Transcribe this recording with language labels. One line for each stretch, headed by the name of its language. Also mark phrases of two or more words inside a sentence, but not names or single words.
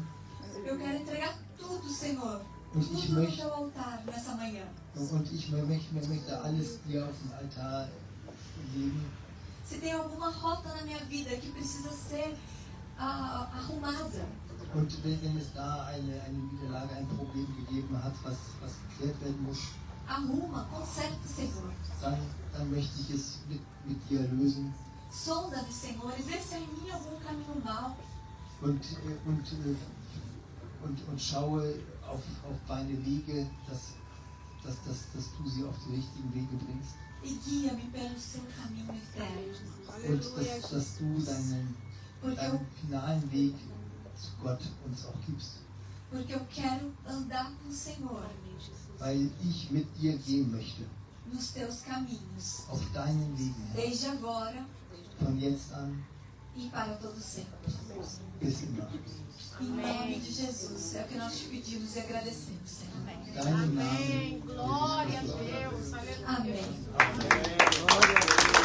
Portuguese: Eu quero entregar tudo, Senhor.
German: Und ich
Portuguese: Tudo no
German: möchte,
Portuguese: teu altar nessa manhã.
German: möchte alles dir auf dem Altar legen.
Portuguese: Se tem alguma rota na minha vida que precisa ser arrumada,
German: Und wenn es da eine Niederlage, ein Problem gegeben hat, was geklärt werden muss,
Portuguese: arruma, conserta, Senhor.
German: dann möchte ich es mit dir lösen.
Portuguese: Sonda-me, Senhor, e vê se há em mim algum caminho mau.
German: Und schaue auf deine Wege, dass du sie auf die richtigen Wege bringst.
Portuguese: E guia-me pelo seu caminho eterno.
German: Und dass du deinen finalen Weg zu Gott uns auch gibst.
Portuguese: Porque eu quero andar com o Senhor
German: Weil ich mit dir gehen möchte,
Portuguese: nos teus caminhos,
German: auf deinen Wegen, Herr,
Portuguese: desde agora
German: von jetzt an
Portuguese: e para todo sempre.
German: bis immer.
Portuguese: Em nome de Jesus, é o que nós te pedimos e agradecemos, Senhor.
German: Deinen
Portuguese: Amém.
German: Namen.
Portuguese: Glória a Deus. Aleluia. Amém.
German: Amen.